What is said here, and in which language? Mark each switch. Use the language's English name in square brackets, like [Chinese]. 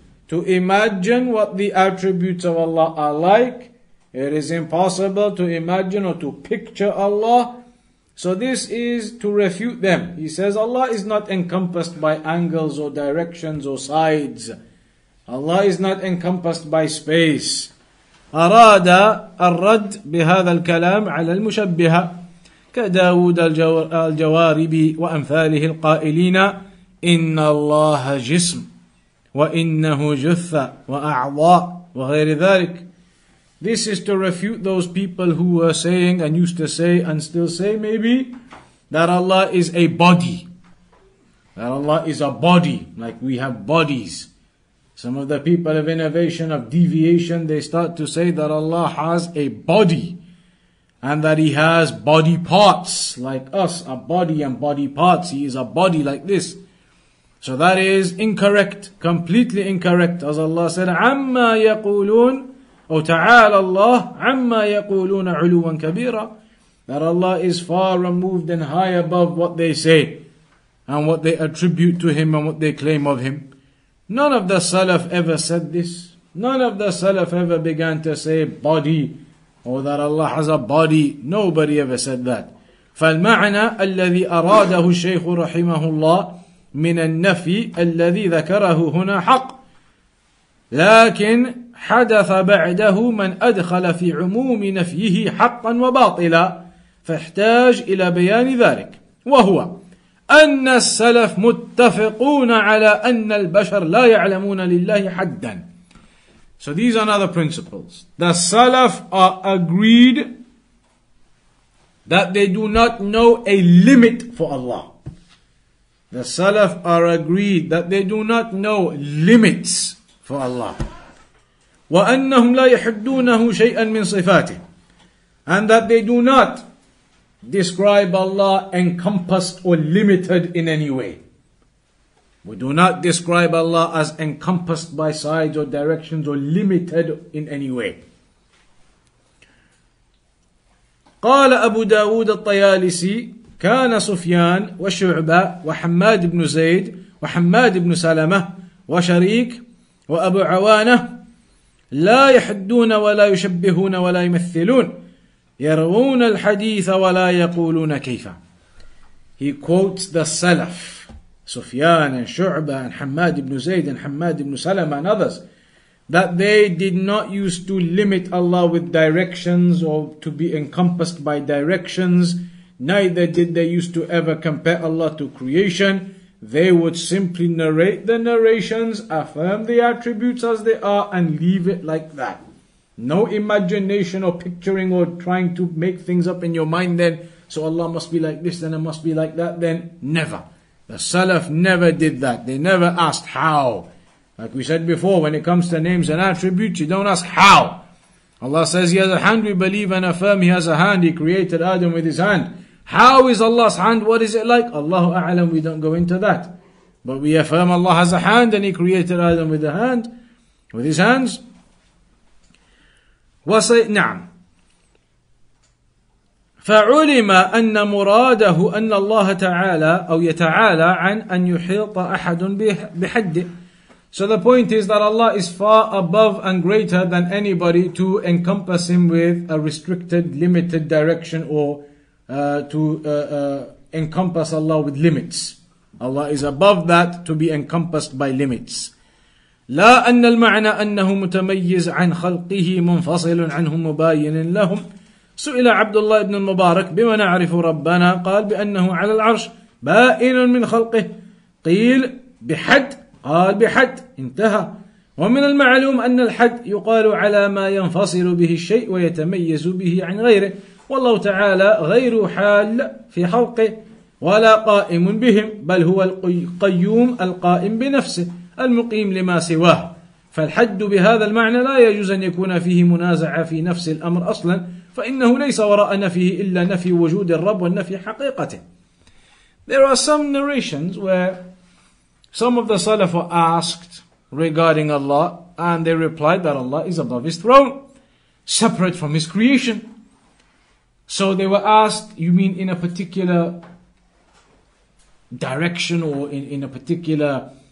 [English] to imagine what the attributes of Allah are like. It is impossible to imagine or to picture Allah. So this is to refute them. He says Allah is not encompassed by angles or directions or sides. Allah is not encompassed by space. [Arabic] أراد الرد بهذا الكلام على المشبهة كداود الجواربي وأمثاله القائلين إن الله جسم وإنه جثة وأعضاء وغير ذلك. [English] This is to refute those people who were saying and used to say and still say maybe that Allah is a body. That Allah is a body, like we have bodies. Some of the people of innovation, of deviation, they start to say that Allah has a body and that He has body parts like us, a body and body parts. He is a body like this. So that is incorrect, completely incorrect. As Allah said, [Arabic] عَمَّا يَقُولُونَ أو تعالى الله عما يقولون علوا كبيرا, [English] that Allah is far removed and high above what they say and what they attribute to Him and what they claim of Him. None of the Salaf ever said this. None of the Salaf ever began to say body or that Allah has a body. Nobody ever said that. [Arabic] فالمعنى الذي أراده الشيخ رحمه الله من النفي الذي ذكره هنا حق، لكن حدث بعده من أدخل في عموم نفيه حقا وباطلا فاحتاج إلى بيان ذلك، وهو أن السلف متفقون على أن البشر لا يعلمون لله حدا. [English] So these are other principles. The Salaf are agreed that they do not know a limit for Allah. The Salaf are agreed that they do not know limits for Allah. [Arabic] وأنهم لا يحدونه شيئا من صفاته, [English] and that they do not describe Allah encompassed or limited in any way. We do not describe Allah as encompassed by sides or directions or limited in any way. [Arabic] قال أبو داود الطيالسي كان سفيان وشعبة وحماد بن زيد وحماد بن سلمة وشريك وأبو عوانة لا يحدون ولا يشبهون ولا يمثلون يروون الحديث ولا يقولون كيف. [English] He quotes the Salaf, Sufyan and Shu'bah and Hamad ibn Zayd and Hamad ibn Salama and others, that they did not use to limit Allah with directions or to be encompassed by directions. Neither did they used to ever compare Allah to creation. They would simply narrate the narrations, affirm the attributes as they are, and leave it like that. No imagination or picturing or trying to make things up in your mind then, so Allah must be like this, then it must be like that, then never. The Salaf never did that. They never asked how. Like we said before, when it comes to names and attributes, you don't ask how. Allah says He has a hand, we believe and affirm He has a hand. He created Adam with His hand. How is Allah's hand? What is it like? Allahu A'lam, we don't go into that. But we affirm Allah has a hand and He created Adam with a hand, with His hands. [Arabic] نعم. فعلم أن مراده أن الله تعالى أو يتعالى عن أن يحيط أحد بحده. [English] So the point is that Allah is far above and greater than anybody to encompass Him with a restricted, limited direction or to encompass Allah with limits. Allah is above that to be encompassed by limits. [Arabic] لا أن المعنى أنه متميز عن خلقه منفصل عنهم مباين لهم. سئل عبد الله بن المبارك بما نعرف ربنا، قال بأنه على العرش بائن من خلقه. قيل بحد، قال بحد، انتهى. ومن المعلوم أن الحد يقال على ما ينفصل به الشيء ويتميز به عن غيره، والله تعالى غير حال في خلقه ولا قائم بهم، بل هو القيوم القائم بنفسه المقيم لما سواه. فالحد بهذا المعنى لا يجوز أن يكون فيه منازعة في نفس الأمر أصلا، فإنه ليس وراء نفيه إلا نفي وجود الرب والنفي حقيقته. [English] There are some narrations where some of the Salaf were asked regarding Allah and they replied that Allah is above His throne, separate from His creation. So they were asked, you mean in a particular direction or in a particular